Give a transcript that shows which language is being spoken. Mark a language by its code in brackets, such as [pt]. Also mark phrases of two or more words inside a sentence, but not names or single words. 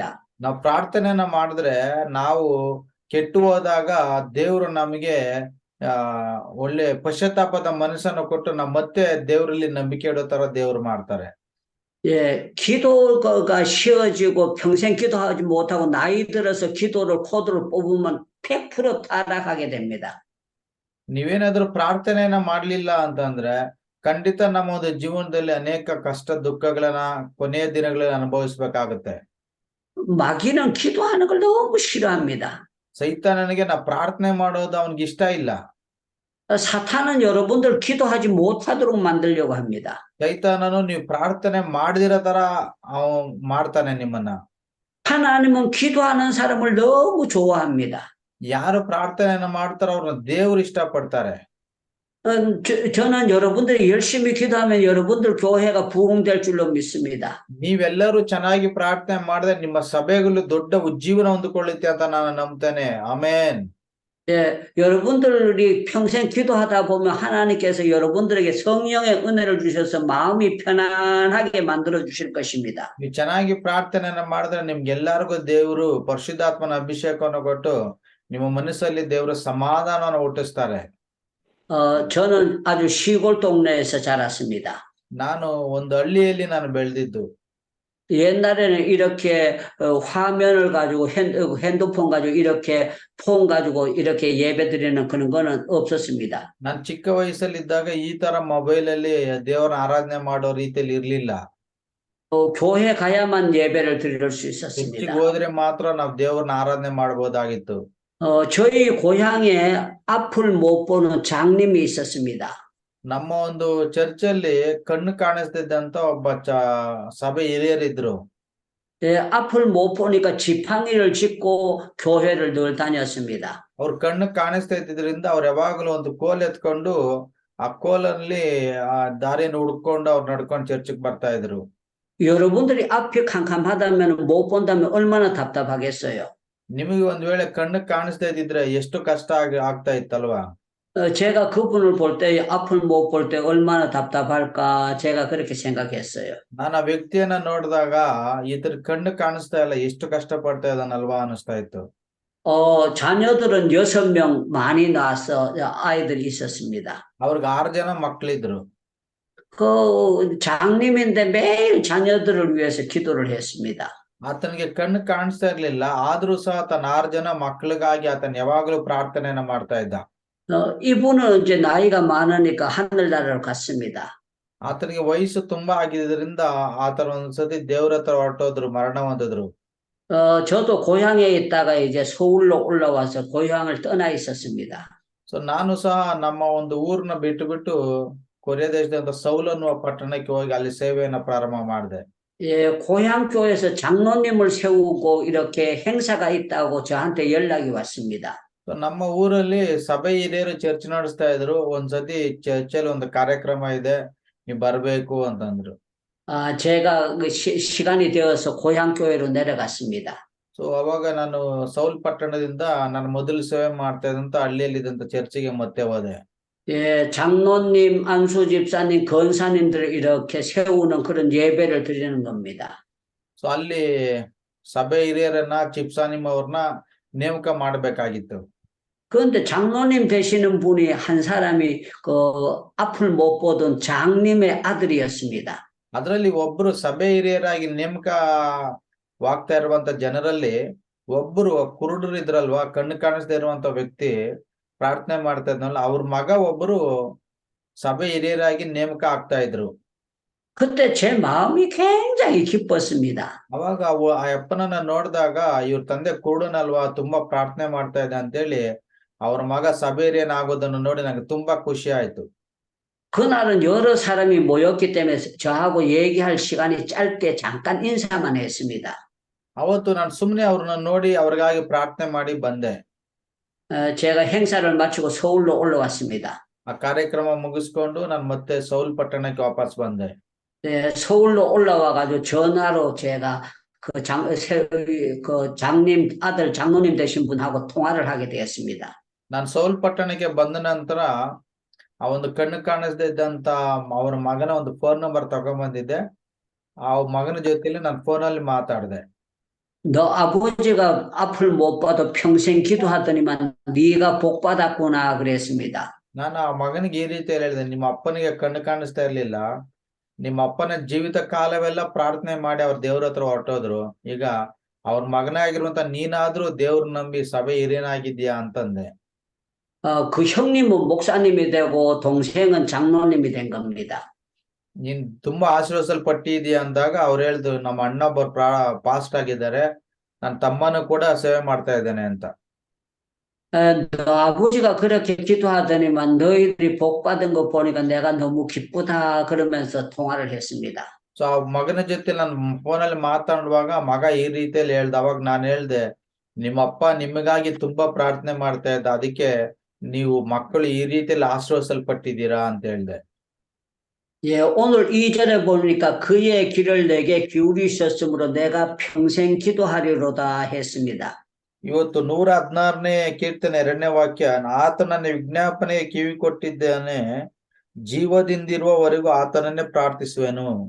[kn] ನಾವು ಪ್ರಾರ್ಥನೆಯನ್ನ ಮಾಡಿದ್ರೆ ನಾವು ಕೆಟ್ಟು ಹೋದಾಗ ದೇವರು ನಮಗೆ ಒಳ್ಳೆ ಪಶ್ಚಾತ್ತಾಪದ ಮನಸ್ಸನ್ನು ಕೊಟ್ಟು ನಾವು ಮತ್ತೆ ದೇವರಲ್ಲಿ ನಂಬಿಕೆ ಇಡೋ ತರ ದೇವರು ಮಾಡ್ತಾರೆ. [ko] 예, 기도가 쉬워지고 평생 기도하지 못하고 나이 들어서 기도를 코드를 뽑으면 100% 타락하게 됩니다. [kn] ನೀವೇನಾದ್ರೂ ಪ್ರಾರ್ಥನೆಯನ್ನ ಮಾಡ್ಲಿಲ್ಲ ಅಂತಂದ್ರೆ ಖಂಡಿತ ನಮ್ಮ ಒಂದು ಜೀವನದಲ್ಲಿ ಅನೇಕ ಕಷ್ಟ ದುಃಖಗಳನ್ನ ಕೊನೆಯ ದಿನಗಳಲ್ಲಿ ಅನುಭವಿಸ್ಬೇಕಾಗುತ್ತೆ. [ko] 마귀는 기도하는 걸 너무 싫어합니다. [kn] ಸೈತಾನನಿಗೆ ನಾವು ಪ್ರಾರ್ಥನೆ ಮಾಡೋದು ಅವನಿಗೆ ಇಷ್ಟ ಇಲ್ಲ. [ko] 사탄은 여러분들 기도하지 못하도록 만들려고 합니다. [kn] ಸೈತಾನನು ನೀವು ಪ್ರಾರ್ಥನೆ ಮಾಡದಿರೋ ತರ ಮಾಡ್ತಾನೆ ನಿಮ್ಮನ್ನ. [ko] 하나님은 기도하는 사람을 너무 좋아합니다. [kn] ಯಾರು ಪ್ರಾರ್ಥನೆಯನ್ನ ಮಾಡ್ತಾರೋ ಅವ್ರನ್ನ ದೇವ್ರು ಇಷ್ಟ ಪಡ್ತಾರೆ. [ko] 저는 여러분들이 열심히 기도하면 여러분들 교회가 부흥될 줄로 믿습니다. [kn] ನೀವೆಲ್ಲರೂ ಚೆನ್ನಾಗಿ ಪ್ರಾರ್ಥನೆ ಮಾಡಿದ್ರೆ ನಿಮ್ಮ ಸಭೆಗಳು ದೊಡ್ಡ ಉಜ್ಜೀವನ ಹೊಂದಿಕೊಳ್ಳುತ್ತೆ ಅಂತ ನಾನು ನಂಬ್ತೇನೆ. ಆಮೆನ್. [ko] 예, 여러분들이 평생 기도하다 보면 하나님께서 여러분들에게 성령의 은혜를 주셔서 마음이 편안하게 만들어 주실 것입니다. [kn] ನೀವು ಚೆನ್ನಾಗಿ ಪ್ರಾರ್ಥನೆಯನ್ನ ಮಾಡಿದ್ರೆ ನಿಮ್ಗೆಲ್ಲರಿಗೂ ದೇವರು ಪರಿಶುದ್ಧಾತ್ಮನ ಅಭಿಷೇಕವನ್ನು ಕೊಟ್ಟು ನಿಮ್ಮ ಮನಸ್ಸಲ್ಲಿ ದೇವರ ಸಮಾಧಾನವನ್ನು ಹುಟ್ಟಿಸ್ತಾರೆ. [ko] 저는 아주 시골 동네에서 자랐습니다. [kn] ನಾನು ಒಂದು ಹಳ್ಳಿಯಲ್ಲಿ ನಾನು ಬೆಳೆದಿದ್ದು. [ko] 옛날에는 이렇게 화면을 가지고 핸드폰 가지고 이렇게 폰 가지고 이렇게 예배 드리는 그런 거는 없었습니다. [kn] ನಾನು ಚಿಕ್ಕ ವಯಸ್ಸಲ್ಲಿದ್ದಾಗ ಈ ತರ ಮೊಬೈಲ್ ಅಲ್ಲಿ ದೇವರ ಆರಾಧನೆ ಮಾಡೋ ರೀತಿಯಲ್ಲಿ ಇರ್ಲಿಲ್ಲ. [ko] 교회 가야만 예배를 드릴 수 [kn] ಚರ್ಚಿಗೆ [ko] 있었습니다. [kn] ಹೋದ್ರೆ ಮಾತ್ರ ನಾವು ದೇವರನ್ನ ಆರಾಧನೆ ಮಾಡಬಹುದಾಗಿತ್ತು. [ko] 저희 고향에 앞을 못 보는 장님이 있었습니다. [kn] ನಮ್ಮ ಒಂದು ಚರ್ಚಲ್ಲಿ ಕಣ್ಣು ಕಾಣಿಸ್ತಿದ್ದಂತ ಒಬ್ಬ ಸಭೆ ಹಿರಿಯರಿದ್ರು. [ko] 예, 앞을 못 보니까 지팡이를 짚고 교회를 늘 다녔습니다. [kn] ಅವ್ರ ಕಣ್ಣು ಕಾಣಿಸ್ತಾ ಇದ್ದಿದ್ರಿಂದ ಅವ್ರು ಯಾವಾಗಲೂ ಒಂದು ಕೋಲ್ ಎತ್ಕೊಂಡು ಆ ಕೋಲಲ್ಲಿ ಆ ದಾರಿಯನ್ನು ಹುಡ್ಕೊಂಡು ಅವ್ರು ನಡ್ಕೊಂಡು ಚರ್ಚಿಗೆ ಬರ್ತಾ ಇದ್ರು. [ko] 여러분들이 앞이 캄캄하다면 못 본다면 얼마나 답답하겠어요. [kn] ನಿಮಗೆ ಒಂದ್ ವೇಳೆ ಕಣ್ಣು ಕಾಣಿಸ್ತಾ ಇದ್ದಿದ್ರೆ ಎಷ್ಟು ಕಷ್ಟ ಆಗ್ತಾ ಇತ್ತಲ್ವಾ? [ko] 제가 그분을 볼 때 앞을 못 볼 때 얼마나 답답할까 제가 그렇게 생각했어요. [kn] ನಾನು ಆ ವ್ಯಕ್ತಿಯನ್ನ ನೋಡಿದಾಗ ಈತರ ಕಣ್ಣು ಕಾಣಿಸ್ತಾ ಇಲ್ಲ, ಎಷ್ಟು ಕಷ್ಟ ಪಡ್ತಾ ಇದ್ದಾನಲ್ವಾ ಅನಿಸ್ತಾ ಇತ್ತು. [ko] 자녀들은 6명 많이 낳아서 아이들이 있었습니다. [kn] ಅವ್ರಿಗೆ 6 ಜನ ಮಕ್ಕಳಿದ್ರು. [ko] 그 장님인데 매일 자녀들을 위해서 기도를 했습니다. [kn] ಆತನಿಗೆ ಕಣ್ಣು ಕಾಣಿಸ್ತಾ ಇರ್ಲಿಲ್ಲ, ಆದ್ರೂ ಸಹ ತನ್ನ 6 ಜನ ಮಕ್ಕಳಿಗಾಗಿ ಆತನ ಯಾವಾಗಲೂ ಪ್ರಾರ್ಥನೆಯನ್ನ ಮಾಡ್ತಾ ಇದ್ದ. [ko] 이분은 이제 나이가 많으니까 하늘나라를 갔습니다. [kn] ಆತನಿಗೆ ವಯಸ್ಸು ತುಂಬಾ ಆಗಿದ್ದರಿಂದ ಆತನ ಒಂದ್ಸತಿ ದೇವ್ರ ಹತ್ರ ಹೊರಟೋದ್ರು, ಮರಣ ಹೊಂದಿದ್ರು. [ko] 저도 고향에 있다가 이제 서울로 올라와서 고향을 떠나 있었습니다. [kn] ಸೊ ನಾನು ಸಹ ನಮ್ಮ ಒಂದು ಊರ್ನ ಬಿಟ್ಟು ಕೊರಿಯಾ ದೇಶದಿಂದ ಸೌಲ್ ಅನ್ನುವ ಪಟ್ಟಣಕ್ಕೆ ಹೋಗಿ ಅಲ್ಲಿ ಸೇವೆಯನ್ನ ಪ್ರಾರಂಭ ಮಾಡಿದೆ. [ko] 예, 고향 교회에서 장로님을 세우고 이렇게 행사가 있다고 저한테 연락이 왔습니다. [kn] ನಮ್ಮ ಊರಲ್ಲಿ ಸಭೆ ಹಿರಿಯರು ಚರ್ಚ್ ನಡೆಸ್ತಾ ಇದ್ರು. ಒಂದ್ಸತಿ ಚರ್ಚಲ್ಲಿ ಒಂದು ಕಾರ್ಯಕ್ರಮ ಇದೆ, ನೀವು ಬರ್ಬೇಕು ಅಂತಂದ್ರು. [ko] 제가 시간이 되어서 고향 교회로 내려갔습니다. [kn] ಸೊ ಅವಾಗ ನಾನು ಸೌಲ್ ಪಟ್ಟಣದಿಂದ ನಾನು ಮೊದಲು ಸೇವೆ ಮಾಡ್ತಾ ಇದ್ದಂತ ಹಳ್ಳಿಯಲ್ಲಿದ್ದಂತ ಚರ್ಚಿಗೆ ಮತ್ತೆ ಹೋದೆ. [ko] 예, 장로님, 안수 집사님, 권사님들을 이렇게 세우는 그런 예배를 드리는 겁니다. [kn] ಸೊ ಅಲ್ಲಿ ಸಭೆ ಹಿರಿಯರನ್ನ ಚಿಪ್ಸಾನಿಮ್ ಅವ್ರನ್ನ ನೇಮಕ ಮಾಡಬೇಕಾಗಿತ್ತು. [ko] 그런데 장로님 되시는 분이 한 사람이 그 앞을 못 보던 장님의 아들이었습니다. [kn] ಅದರಲ್ಲಿ ಒಬ್ರು ಸಭೆ ಹಿರಿಯರಾಗಿ ನೇಮಕವಾಗ್ತಾ ಇರುವಂತ ಜನರಲ್ಲಿ ಒಬ್ರು ಕುರುಡರು ಇದ್ರಲ್ವಾ, ಕಣ್ಣು ಕಾಣಿಸದೇ ಇರುವಂತ ವ್ಯಕ್ತಿ ಪ್ರಾರ್ಥನೆ ಮಾಡ್ತಾ ಇದ್ನಲ್ಲ, ಅವ್ರ ಮಗ ಒಬ್ರು ಸಭೆ ಹಿರಿಯರಾಗಿ ನೇಮಕ ಆಗ್ತಾ ಇದ್ರು. [ko] 그때 제 마음이 굉장히 기뻤습니다. [kn] ಅವಾಗ ಆ ಅಪ್ಪನನ್ನ ನೋಡಿದಾಗ ಇವ್ರ ತಂದೆ ಕುರುಡನಲ್ವಾ, ತುಂಬಾ ಪ್ರಾರ್ಥನೆ ಮಾಡ್ತಾ ಇದ್ದ ಅಂತೇಳಿ ಅವ್ರ ಮಗ ಸಭೆ ಹಿರಿಯನಾಗೋದನ್ನು ನೋಡಿ ನಂಗೆ ತುಂಬಾ ಖುಷಿ ಆಯ್ತು. [ko] 그날은 여러 사람이 모였기 때문에 저하고 얘기할 시간이 짧게 잠깐 인사만 했습니다. [kn] ಅವತ್ತು ನಾನು ಸುಮ್ಮನೆ ಅವ್ರನ್ನ ನೋಡಿ ಅವ್ರಿಗಾಗಿ ಪ್ರಾರ್ಥನೆ ಮಾಡಿ ಬಂದೆ. [ko] 제가 행사를 마치고 서울로 올라왔습니다. [kn] ಆ ಕಾರ್ಯಕ್ರಮ ಮುಗಿಸ್ಕೊಂಡು ನಾನು ಮತ್ತೆ ಸೌಲ್ ಪಟ್ಟಣಕ್ಕೆ ವಾಪಸ್ ಬಂದೆ. [ko] 네, 서울로 올라와가지고 전화로 제가 그 장님 아들 장로님 되신 분하고 통화를 하게 되었습니다. [kn] ನಾನು ಸೌಲ್ ಪಟ್ಟಣಕ್ಕೆ ಬಂದ ನಂತರ ಆ ಒಂದು ಕಣ್ಣು ಕಾಣಿಸದೇ ಇದ್ದಂತ ಅವ್ರ ಮಗನ ಒಂದು [en] phone number [kn] ತಗೊಂಡ್ಬಂದಿದ್ದೆ. ಆ ಮಗನ ಜೊತೆಲಿ ನಾನು ಫೋನಲ್ಲಿ ಮಾತಾಡಿದೆ. [ko] 너 아버지가 앞을 못 봐도 평생 기도하더니만 네가 복 받았구나 그랬습니다. [kn] ನಾನು ಆ ಮಗನಿಗೆ ಈ ರೀತಿಯಲ್ಲಿ ಹೇಳಿದೆ, ನಿಮ್ಮ ಅಪ್ಪನಿಗೆ ಕಣ್ಣು ಕಾಣಿಸ್ತಾ ಇರ್ಲಿಲ್ಲ, ನಿಮ್ಮ ಅಪ್ಪನ ಜೀವಿತ ಕಾಲವೆಲ್ಲ ಪ್ರಾರ್ಥನೆ ಮಾಡಿ ಅವ್ರ ದೇವ್ರ ಹತ್ರ ಹೊರಟೋದ್ರು, ಈಗ ಅವ್ರ ಮಗನೇ ಆಗಿರುವಂತ ನೀನಾದ್ರೂ ದೇವ್ರ ನಂಬಿ ಸಭೆ ಹಿರಿಯನಾಗಿದ್ಯಾ ಅಂತಂದೆ. [ko] 그 형님은 목사님이 되고 동생은 장로님이 된 겁니다. [kn] ನೀನ್ ತುಂಬಾ ಆಶೀರ್ವದಿಸಲ್ಪಟ್ಟಿದ್ಯಾ ಅಂದಾಗ ಅವ್ರು ಹೇಳ್ದು, ನಮ್ಮ ಅಣ್ಣ ಒಬ್ಬರು ಪಾಸ್ಟ್ ಆಗಿದ್ದಾರೆ, ನನ್ನ ತಮ್ಮನೂ ಕೂಡ ಸೇವೆ ಮಾಡ್ತಾ ಇದ್ದೇನೆ ಅಂತ. [ko] 너 아버지가 그렇게 기도하더니만 너희들이 복 받은 거 보니까 내가 너무 기쁘다 그러면서 통화를 했습니다. [kn] ಸೊ ಆ ಮಗನ ಜೊತೆ ನಾನು ಫೋನಲ್ಲಿ ಮಾತಾಡುವಾಗ ಮಗ ಈ ರೀತಿಯಲ್ಲಿ ಹೇಳ್ದ. ಅವಾಗ ನಾನು ಹೇಳ್ದೆ, ನಿಮ್ಮಪ್ಪ ನಿಮಗಾಗಿ ತುಂಬಾ ಪ್ರಾರ್ಥನೆ ಮಾಡ್ತಾ ಇದ್ದ, ಅದಕ್ಕೆ ನೀವು ಮಕ್ಕಳು ಈ ರೀತಿಯಲ್ಲಿ ಆಶೀರ್ವದಿಸಲ್ಪಟ್ಟಿದ್ದೀರಾ ಅಂತ ಹೇಳ್ದೆ. [ko] 예, 오늘 2절에 보니까 그의 길을 내게 기울이셨으므로 내가 평생 기도하리로다 했습니다. [kn] ಇವತ್ತು 116ನೇ ಕೀರ್ತನೆ 2ನೇ ವಾಕ್ಯ, ಆತ ನನ್ನ ವಿಜ್ಞಾಪನೆಗೆ ಕಿವಿ ಕೊಟ್ಟಿದ್ದಾನೆ, ಜೀವದಿಂದಿರುವವರೆಗೂ ಆತನನ್ನೇ ಪ್ರಾರ್ಥಿಸುವೆನು.